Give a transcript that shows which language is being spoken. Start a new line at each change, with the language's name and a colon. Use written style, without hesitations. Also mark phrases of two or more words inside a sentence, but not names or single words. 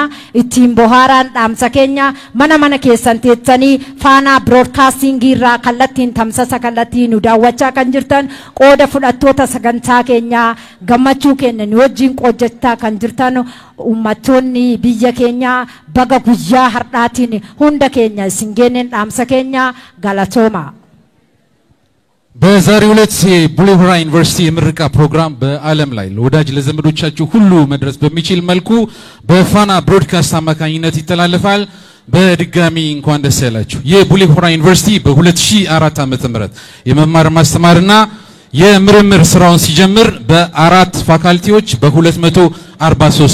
Oromo: Ittiin bohaaraan dhaamsa keenya mana keessan teessanii faanaa broadcastingii irraa kallattiin tamsasa kallattiin nu daawwachaa kan jirtan qooda fudhattoota sagantaa keenyaa gammachuu keenya nu wajjin qoojjachaa kan jirtan uummattoonni biyya keenyaa baga guyyaa har'aatiin hunda keenya isin geeneen dhaamsa keenya galatooma.
Amharic: በዛሬው ዕለት ቡሌ ሆራ ዩኒቨርሲቲ የምረቃ ፕሮግራም በዓለም ላይ ለወዳጅ ለዘመዶቻችሁ ሁሉ መድረስ በሚችል መልኩ በፋና ብሮድካስት አማካኝነት ይተላለፋል። በድጋሚ እንኳን ደስ ያላችሁ። የቡሌ ሆራ ዩኒቨርሲቲ በ2004 ዓ.ም የመማር ማስተማርና የምርምር ስራውን ሲጀምር በአራት ፋካልቲዎች በ243